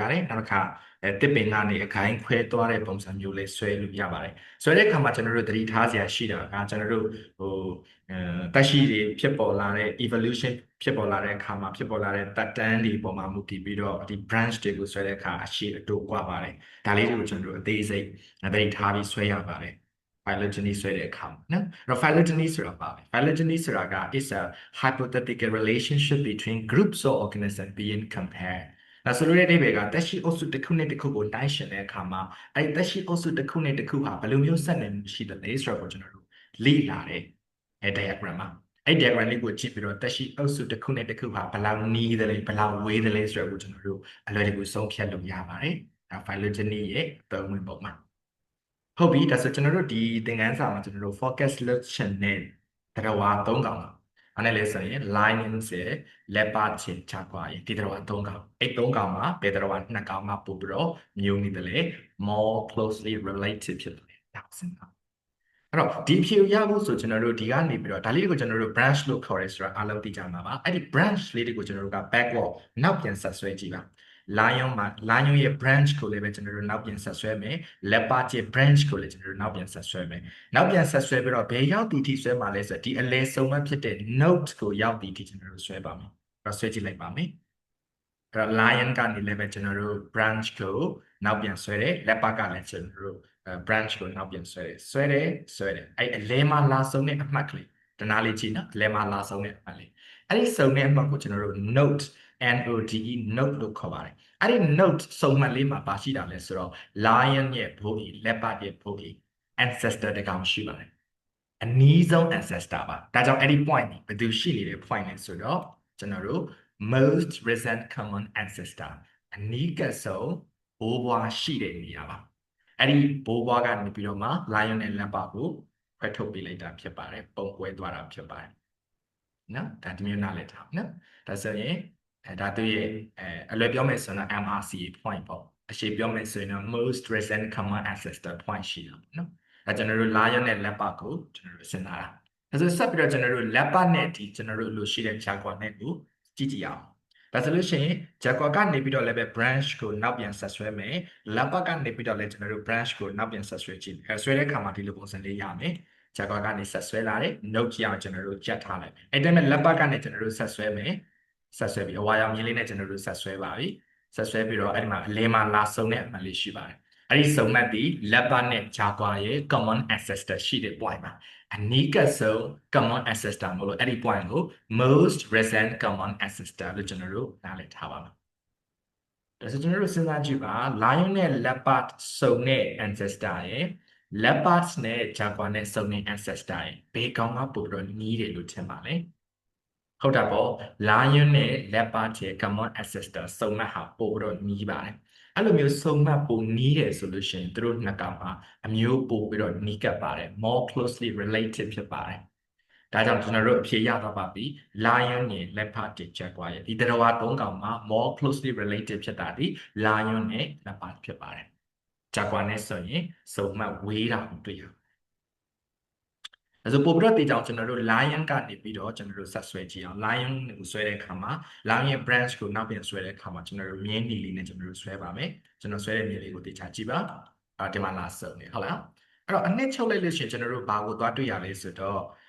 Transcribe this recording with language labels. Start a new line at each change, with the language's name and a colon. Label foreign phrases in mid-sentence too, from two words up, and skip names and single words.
Burmese: ရတယ်နောက်တစ်ခါတစ်ပင်ကနေအခိုင်ခွဲသွားတဲ့ပုံစံမျိုးလေးဆွဲလို့ရပါတယ်ဆွဲတဲ့အခါမှာကျွန်တော်တို့သတိထားစရာရှိတာကကျွန်တော်တို့တက်ရှိတွေဖြစ်ပေါ်လာတဲ့ evolution ဖြစ်ပေါ် လာတဲ့အခါမှာဖြစ်ပေါ်လာတဲ့တက်တန်းတွေပေါ်မှာမူတည်ပြီးတော့ဒီ branch တွေကိုဆွဲတဲ့အခါအရှိအတိုးကွာပါတယ်ဒါလေးတွေကိုကျွန်တော်တို့အသေး စိတ်သတိထားပြီးဆွဲရပါတယ်phylogeny ဆွဲတဲ့အခါမှာနော်အဲ့တော့ phylogeny ဆိုတာပါပဲ phylogeny ဆိုတာက
English: is a hypothetical relationship between groups of organisms being compared
Burmese: ဒါဆိုလို့တဲ့အိဗေကတက်ရှိအုပ်စုတစ်ခုနဲ့တစ်ခုကိုတိုင်းရှင်တဲ့အခါမှာအဲ့ဒီတက်ရှိအုပ်စုတစ်ခုနဲ့တစ်ခုဟာဘယ်လိုမျိုးဆက်နွယ်မှုရှိတယ်လဲဆိုတော့ကျွန်တော်တို့လေ့လာတဲ့diagram မှာအဲ့ diagram လေးကိုကြည့်ပြီးတော့တက်ရှိအုပ်စုတစ်ခုနဲ့တစ်ခုဟာဘယ်လောက်နီးတယ်လဲဘယ်လောက်ဝေးတယ်လဲ ဆိုတော့ကျွန်တော်တို့အလွယ်တကူဆုံးဖြတ်လို့ရပါတယ်ဒါ phylogeny ရဲ့အသုံးဝင်ပုံမှာဟုတ်ပြီဒါဆိုကျွန်တော်တို့ဒီသင်ခန်းစာမှာကျွန်တော်တို့ focus လုပ်ချင်တဲ့တရားဝါ၃កောင်ပါအဲ့နဲ့လဲ ဆိုရင် lions ရဲ့ leopard ရဲ့ jaguar ရဲ့ဒီတရားဝါ၃កောင်အဲ့၃កောင်မှာဘယ်တရားဝါ2កောင်မှာပို့ပြီးတော့မျိုးနေတယ်လေ
English: more closely related
Burmese: ဖြစ်တယ်ဒါ စဉ်းစားအဲ့တော့ဒီဖြေရဖို့ဆိုကျွန်တော်တို့ဒီကနေပြီးတော့ဒါလေးကိုကျွန်တော်တို့ branch လို့ခေါ်ရဲဆိုတာအားလုံးသိကြမှာပါအဲ့ဒီ branch လေးတွေကိုကျွန်တော်တို့က backward နောက်ပြန်ဆက်ဆွဲကြည့်ပါ lion မှာ lion ရဲ့ branch ကိုလည်းပဲကျွန်တော်တို့နောက်ပြန်ဆက်ဆွဲမယ် leopard ရဲ့ branch ကိုလည်းကျွန်တော်တို့နောက်ပြန်ဆက်ဆွဲမယ်နောက်ပြန်ဆက်ဆွဲပြီးတော့ဘယ်ရောက်ဒီထိဆွဲမှာလဲဆိုတော့ဒီအလဲဆုံးမှဖြစ်တဲ့ note ကိုရောက်ဒီထိကျွန်တော်တို့ဆွဲပါမယ်အဲ့တော့ဆွဲကြည့်လိုက်ပါမယ် အဲ့တော့ lion ကနေလည်းပဲကျွန်တော်တို့ branch ကိုနောက်ပြန်ဆွဲတယ် leopard ကလည်းကျွန်တော်တို့ branch ကိုနောက်ပြန်ဆွဲတယ်အဲ့အလဲမှာလာ ဆုံးတဲ့အမှတ်ကလေးတနာလေးကြည့်နော်အလဲမှာလာဆုံးတဲ့အမှတ်လေးအဲ့ဒီဆုံးတဲ့အမှတ်ကိုကျွန်တော်တို့ note NODE note လို့ခေါ်ပါတယ်အဲ့ဒီ note စုံမှတ်လေးမှာပါရှိတာလဲဆိုတော့ lion ရဲ့ဘိုးကြီး leopard ရဲ့ဘိုးကြီး ancestor တကောင်ရှိပါတယ်အနီးဆုံး ancestor ပါဒါကြောင့်အဲ့ဒီ point ဘယ်သူရှိနေတဲ့ point လဲဆိုတော့ကျွန်တော်တို့
English: most recent common ancestor
Burmese: အနီးကပ်ဆုံးဘိုးဘွားရှိတဲ့နေရာပါအဲ့ဒီဘိုးဘွားကနေပြီးတော့မှ lion နဲ့ leopard ကိုခွဲထုတ်ပေးလိုက်တာဖြစ်ပါတယ်ပုံကွဲသွားတာဖြစ်ပါတယ်နော်ဒါဒီမျိုးနားလည်ထားနော်ဒါဆိုရင်ဒါသူရဲ့အလွယ်ပြောမယ်ဆိုရင်
English: MRCA point
Burmese: ပေါ့အရှေ့ပြောမယ်ဆိုရင်
English: most recent common ancestor point
Burmese: ရှိတာပေါ့နော်ဒါကျွန်တော်တို့ lion နဲ့ leopard ကိုကျွန်တော်တို့စဉ်းစားတာဒါဆိုဆက် ပြီးတော့ကျွန်တော်တို့ leopard နဲ့ဒီကျွန်တော်တို့လိုရှိတဲ့ jaguar နဲ့ကိုကြည့်ကြည့်အောင်ဒါဆိုလို့ရှိရင် jaguar ကနေပြီးတော့လည်းပဲ branch ကိုနောက်ပြန်ဆက်ဆွဲမယ် leopard ကနေပြီးတော့လည်းကျွန်တော်တို့ branch ကိုနောက်ပြန်ဆက်ဆွဲကြည့်ဆွဲတဲ့အခါမှာဒီလိုပုံစံ လေးရမယ်jaguar ကနေဆက်ဆွဲလာတယ် note ကြည့်အောင်ကျွန်တော်တို့ကြက်ထားလိုက်မယ်အဲ့ဒါမဲ့ leopard ကနေကျွန်တော်တို့ဆက်ဆွဲမယ်ဆက်ဆွဲပြီးအဝါရောင်မြင်းလေးနဲ့ကျွန်တော်တို့ဆက်ဆွဲပါပြီ ဆက်ဆွဲပြီးတော့အဲ့ဒီမှာအလဲမှာလာဆုံးတဲ့အမှတ်လေးရှိပါတယ်အဲ့ဒီစုံမှတ်ပြီး leopard နဲ့ jaguar ရဲ့
English: common ancestor
Burmese: ရှိတဲ့ point မှာအ နီးကပ်ဆုံး
English: common ancestor
Burmese: မလို့အဲ့ဒီ point ကို
English: most recent common ancestor
Burmese: လို့ကျွန်တော်တို့နားလည်ထားပါမယ် ဒါဆိုကျွန်တော်တို့စဉ်းစားကြည့်ပါ lion နဲ့ leopard စုံတဲ့ ancestor ရဲ့ leopards နဲ့ jaguar နဲ့စုံတဲ့ ancestor ရဲ့ဘယ်ကောင်ကပို့ပြီးတော့နီးတယ်လို့ထင်ပါလဲဟုတ်တာပေါ့ lion နဲ့ leopard ရဲ့
English: common ancestor
Burmese: စုံမှတ်ဟာပို့ပြီးတော့နီးပါတယ်အဲ့လိုမျိုးစုံမှတ်ပိုနီးတယ်ဆိုလို့ရှိရင်တို့နှစ်ကောင်ဟာအမျိုးပို့ပြီးတော့နီးကပ်ပါတယ်
English: more closely related
Burmese: ဖြစ်ပါတယ် ဒါကြောင့်ကျွန်တော်တို့အဖြေရတော့ပါပြီ lion နဲ့ leopard တွေ jaguar ရဲ့ဒီသတ္တဝါ၃ကောင်မှာ
English: more closely related
Burmese: ဖြစ်တာဒီ lion နဲ့ leopard ဖြစ်ပါတယ် jaguar နဲ့ဆိုရင်စုံမှတ်ဝေးတာကိုတွေ့ရအဲဆိုပို့ပြီးတော့တေချောင်းကျွန်တော်တို့ lion ကနေပြီးတော့ကျွန်တော်တို့ဆက်ဆွဲကြည့်အောင် lion ကိုဆွဲတဲ့အခါမှာ lion ရဲ့ branch ကိုနောက်ပြန်ဆွဲတဲ့အခါမှာကျွန်တော်တို့မြင်းနီလေးနဲ့ကျွန်တော်တို့ဆွဲပါမယ်ကျွန်တော်ဆွဲတဲ့မြင်းလေးကိုတေချာကြည့်ပါဒီမှာလာစုံနေဟုတ်လားအဲ့တော့အနှစ်ချုပ်လိုက်လို့ရှိရင်ကျွန်တော်တို့ဘာကိုသွားတွေ့ရလဲဆိုတော့